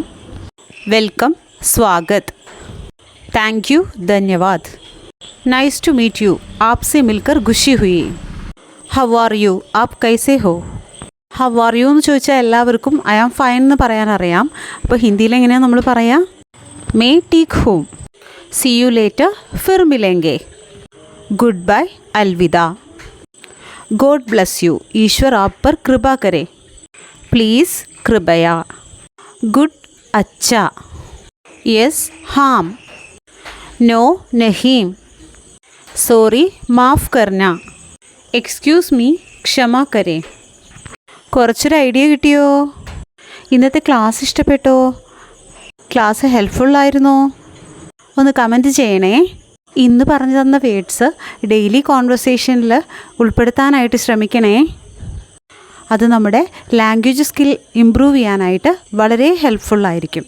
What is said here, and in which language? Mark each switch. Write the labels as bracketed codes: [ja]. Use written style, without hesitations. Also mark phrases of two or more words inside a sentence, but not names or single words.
[en] വെൽക്കം, സ്വാഗത്, thank you, ധന്യവാദ്, nice to meet you, [hi] आपसे मिलकर खुशी हुई, [en] how are you, [hi] आप कैसे हो. [en] how are you [ml] എന്ന് ചോദിച്ചാൽ എല്ലാവർക്കും [en] I am fine [ml] എന്ന് പറയാനറിയാം. അപ്പോൾ ഹിന്ദിയിൽ എങ്ങനെയാണ് നമ്മൾ പറയാം? [hi] मैं ठीक हूँ, [en] see you later, [hi] फिर मिलेंगे, [en] good bye, [hi] अलविदा, [en] God bless you, [hi] ईश्वर आप पर कृपा करे, प्लीज़ कृपया, गुड अच्छा, यस हाम, नो नहीं, सॉरी माफ़ करना, [en] excuse me [hi] क्षमा करें. [ml] കുറച്ചൊരു ഐഡിയ കിട്ടിയോ? ഇന്നത്തെ ക്ലാസ് ഇഷ്ടപ്പെട്ടോ? ക്ലാസ് ഹെൽപ്ഫുള്ളായിരുന്നോ? ഒന്ന് കമൻറ്റ് ചെയ്യണേ. ഇന്ന് പറഞ്ഞു തന്ന [en] words daily [ml] കോൺവെർസേഷനിൽ ഉൾപ്പെടുത്താനായിട്ട് ശ്രമിക്കണേ. അത് നമ്മുടെ [en] language skill improve [ml] ചെയ്യാനായിട്ട് വളരെ ഹെൽപ്ഫുള്ളായിരിക്കും.